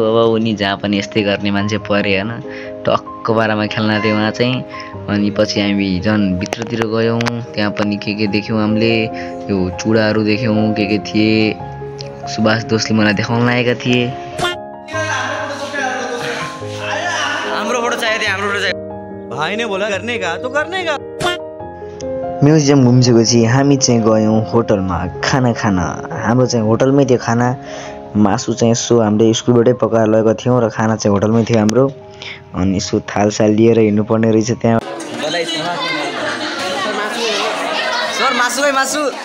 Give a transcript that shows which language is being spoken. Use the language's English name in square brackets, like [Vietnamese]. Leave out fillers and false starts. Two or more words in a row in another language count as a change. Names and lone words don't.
[Nepali] अब उनी जहाँ पनि यस्तै गर्ने मान्छे परे होइन, टक्क बारामा खेल्न थियो उहाँ चाहिँ। अनि पछि हामी झन् भित्रतिर गयौँ, त्यहाँ पनि के देख्यौँ हामीले, यो चुडाहरू देख्यौँ के थिए। सुभाष दोषले मलाई देखाउन लागेका थिए। हाम्रो फोटो चाहियो थियो, हाम्रो फोटो चाहियो। [Hindi] भाइ ने बोला करने का तो करने का। [Nepali] म्युजियम घुमिसकेपछि हामी चाहिँ गयौँ होटलमा खाना खान। हाम्रो चाहिँ होटलमै थियो खाना, मासु चाहिँ यसो हामीले स्कुलबाटै पकाएर लगेको थियौँ र खाना चाहिँ होटलमै थियो हाम्रो। अनि यसो थालसाल लिएर हिँड्नुपर्ने रहेछ त्यहाँ। सर मासु है मासु।